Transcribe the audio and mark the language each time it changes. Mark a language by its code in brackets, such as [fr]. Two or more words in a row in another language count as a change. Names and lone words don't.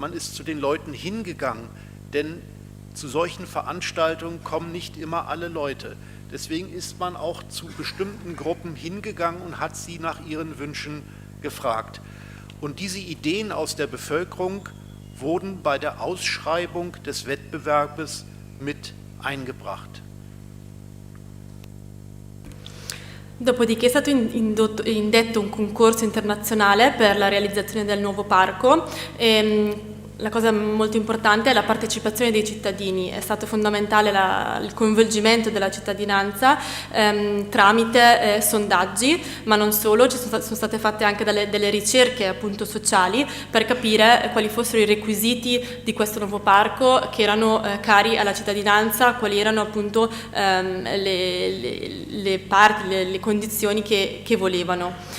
[de] Man ist zu den Leuten hingegangen, denn zu solchen Veranstaltungen kommen nicht immer alle Leute. Deswegen ist man auch zu bestimmten Gruppen hingegangen und hat sie nach ihren Wünschen gefragt. Und diese Ideen aus der Bevölkerung wurden bei der Ausschreibung des Wettbewerbes mit eingebracht. [it] Dopodiché è stato indetto un concorso internazionale per la realizzazione del nuovo parco. La cosa molto importante è la partecipazione dei cittadini, è stato fondamentale il coinvolgimento della cittadinanza tramite sondaggi, ma non solo, sono state fatte anche delle ricerche appunto sociali per capire quali fossero i requisiti di questo nuovo parco che erano cari alla cittadinanza, quali erano appunto le condizioni che volevano.